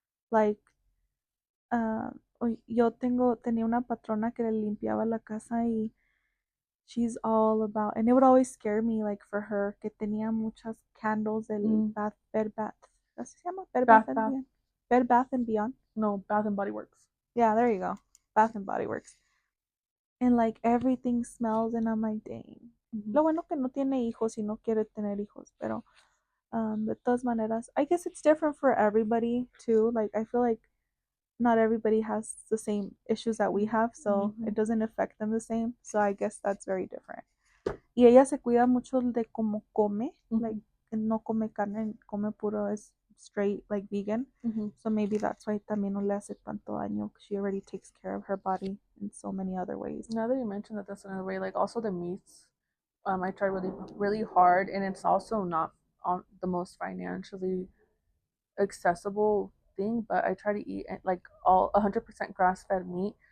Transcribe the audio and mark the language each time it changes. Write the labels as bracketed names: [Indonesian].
[English] Like, [Spanish] yo tenía una patrona que le limpiaba la casa y [English] she's all about, and it would always scare me, like for her, [Spanish] que tenía muchas [English] candles del Bed Bath. [Spanish] ¿Así se llama? [English] Bed Bath and Beyond. Bed Bath and Beyond. No, Bath and Body Works. Yeah, there you go. Bath and Body Works. And like everything smells, and I'm like, dang. [Spanish] Lo bueno que no tiene hijos y no quiere tener hijos, pero de todas maneras, [English] I guess it's different for everybody too. Like I feel like not everybody has the same issues that we have, so it doesn't affect them the same. So I guess that's very different. [Spanish] Y ella se cuida mucho de cómo come, like no come carne, come puro es [English] straight like vegan. So maybe that's why [Spanish] también no le hace tanto daño. [English] She already takes care of her body in so many other ways. Now that you mentioned that, that's another way. Like also the meats, I try really really hard, and it's also not on the most financially accessible thing, but I try to eat like all 100% grass-fed meat.